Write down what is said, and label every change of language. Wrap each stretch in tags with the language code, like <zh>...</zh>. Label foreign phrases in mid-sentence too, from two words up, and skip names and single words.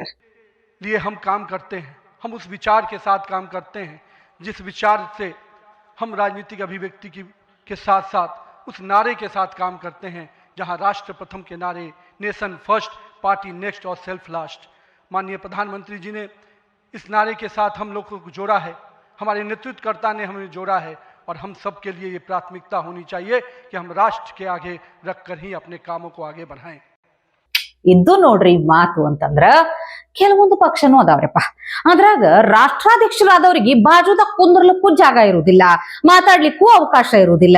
<hi>लिए हम काम करते हैं, हम उस विचार के साथ काम करते हैं जिस विचार से हम राजनीतिक अभिव्यक्ति के साथ साथ उस नारे के साथ काम करते हैं जहां राष्ट्र प्रथम के नारे,</hi> <en>nation first, party next</en> <hi>और</hi> <en>self last,</en> <hi>माननीय प्रधानमंत्री जी ने इस नारे के साथ हम लोगों को जोड़ा है, हमारे नेतृत्वकर्ता ने हमें जोड़ा है और हम सब के लिए ये प्राथमिकता होनी चाहिए कि हम राष्ट्र के आगे रखकर ही अपने कामों को आगे बढ़ाएं.</hi> <kn>ಇದ್ದು ನೋಡ್ರಿ ಮಾತು ಅಂತಂದ್ರ ಕೆಲವೊಂದು ಪಕ್ಷನೂ ಅದಾವ್ರಪ್ಪ. ಅದ್ರಾಗ ರಾಷ್ಟ್ರಾಧ್ಯಕ್ಷರಾದವ್ರಿಗೆ ಬಾಜುದ ಕುಂದ್ರಲಿಕ್ಕೂ ಜಾಗ ಇರುವುದಿಲ್ಲ, ಮಾತಾಡ್ಲಿಕ್ಕೂ ಅವಕಾಶ ಇರುವುದಿಲ್ಲ.</kn>